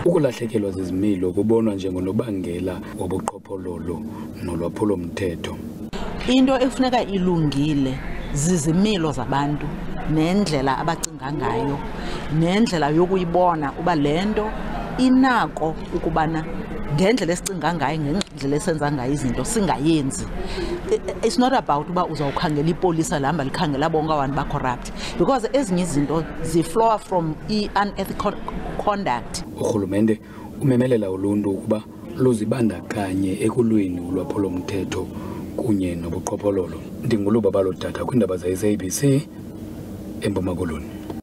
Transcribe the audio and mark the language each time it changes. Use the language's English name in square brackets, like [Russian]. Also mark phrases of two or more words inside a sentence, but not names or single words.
[Xhosa] Ukulahlekelwa zizimilo kubonwa njengonobangela wobuqhophololo nolwaphulo-mthetho. Into efuneka ilungile zizimilo zabantu nendlela abacinga ngayo nendlela yokuyibona uba lento inako ukubana ngendlela esicinga ngayo ngendlela esenza ngayo izinto singayenzi. [English] It's not about [Xhosa] uba uzawukhangela ipolisa lihamba likhangela bonke abantu ba-corrupt, because ezinye izinto ziflow [English] from unethical conduct. [Xhosa] Uhulumende umemelela uluntu ukuba luzibandakanye ekulweni ulwaphulo-mthetho kunye nobuqhophololo. Ndinguluba balodata kwiindaba ze-SABC eMpuma Koloni.